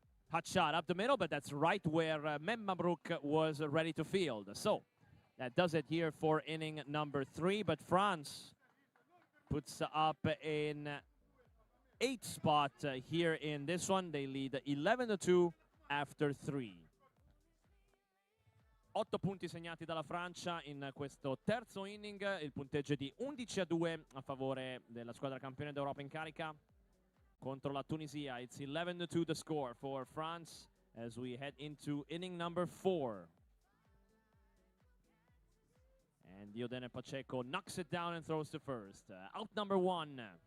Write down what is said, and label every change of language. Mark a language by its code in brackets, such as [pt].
[en] Hot shot up the middle, but that's right where Mem Mabrouk was ready to field. So that does it here for inning number 3. But France puts up in 8th spot here in this one. They lead 11-2 after 3. [it] 8 punti segnati dalla Francia in questo terzo inning. Il punteggio è di 11-2 a favore della squadra campione d'Europa in carica contro la Tunisia. [en] It's 11-2 the score for France as we head into inning number 4. And Diodene Pacheco knocks it down and throws to first. Out number 1.